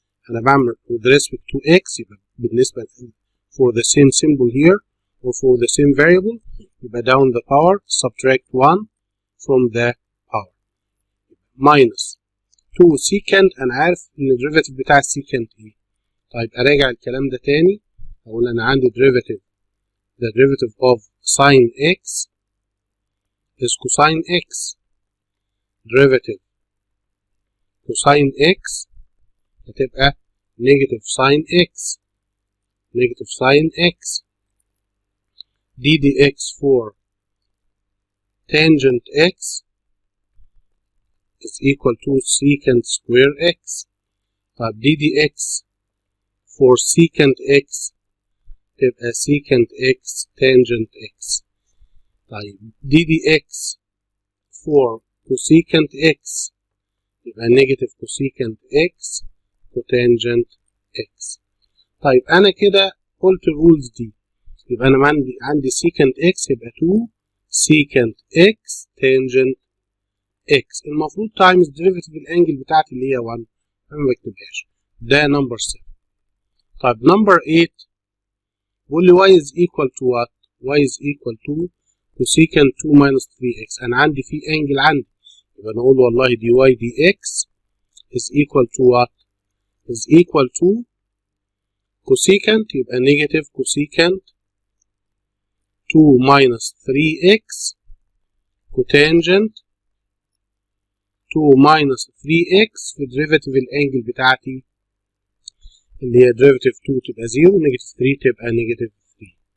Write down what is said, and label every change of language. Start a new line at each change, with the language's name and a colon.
Arabic: أنا بعمل
English: with respect to x
Arabic: يبقى بالنسبة
English: for the same symbol here or for the same variable يبقى down the power subtract 1 from the power minus 2 secant.
Arabic: أنا عارف إن الديريفاتيف بتاع secant إيه. طيب أراجع الكلام ده تاني، أقول أنا عندي
English: derivative the derivative of sin x is cosine x. derivative cosine x هتبقى negative sin x. negative sin x. d dx for tangent x is equal to secant square x. طب d dx for secant x تبقى secant x tangent x. طيب d dx for cosecant x يبقى negative cosecant x cotangent x.
Arabic: طيب أنا كده قلت الرولز دي، يبقى أنا عندي secant x يبقى 2 secant x tangent x. المفروض times derivative الانجل بتاعتي اللي هي 1، أنا ما بكتبهاش. ده نمبر 7.
English: طيب نمبر 8 بيقول لي y is equal to what؟ y is equal to cosecant 2 minus 3x.
Arabic: أنا عندي في انجل عندي، يبقى نقول والله
English: dy dx is equal to what؟ is equal to cosecant يبقى negative cosecant 2 minus 3x cotangent 2 minus 3x في derivative
Arabic: الانجل بتاعتي اللي هي
English: derivative 2 تبقى 0 negative 3 تبقى negative 3.